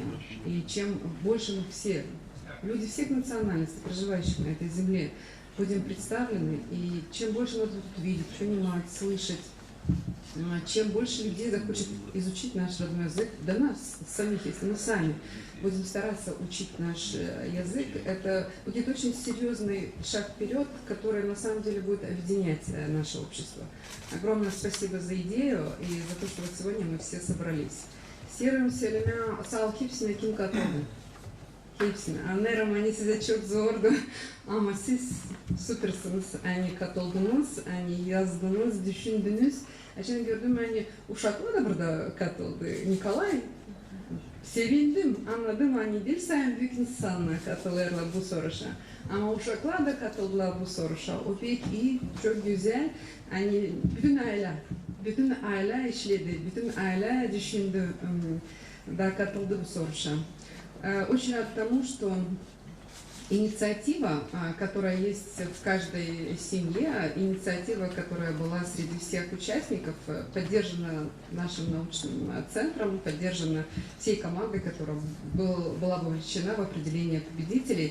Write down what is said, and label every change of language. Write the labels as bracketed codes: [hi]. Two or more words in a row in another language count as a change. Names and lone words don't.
[ru] И чем больше мы все, люди всех национальностей, проживающих на этой земле, будем представлены, и чем больше нас будут видеть, понимать, слышать, чем больше людей захочет изучить наш родной язык, до нас самих, если мы сами будем стараться учить наш язык, это будет очень серьезный шаг вперед, который на самом деле будет объединять наше общество. Огромное спасибо за идею и за то, что вот сегодня мы все собрались. Серым селемя салхипсина кимкатоны. [gag] Anlarım hani size çok zordu ama siz süpersiniz. Hani katıldınız, hani yazdınız, düşündünüz. Şimdi gördüm hani uşaklar da burada katıldı. Nikolay, sevindim, anladım hani bir sayın büyük insanlar katılırlar bu soruşa. Ama uşaklar da katıldılar bu soruşa. O pek iyi, çok güzel. Hani bütün aile işledi, bütün aile düşündü, da katıldı bu soruşa. [ru] Очень рад тому, что инициатива, которая есть в каждой семье, инициатива, которая была среди всех участников, поддержана нашим научным центром, поддержана всей командой, которая была бы вовлечена в определение победителей.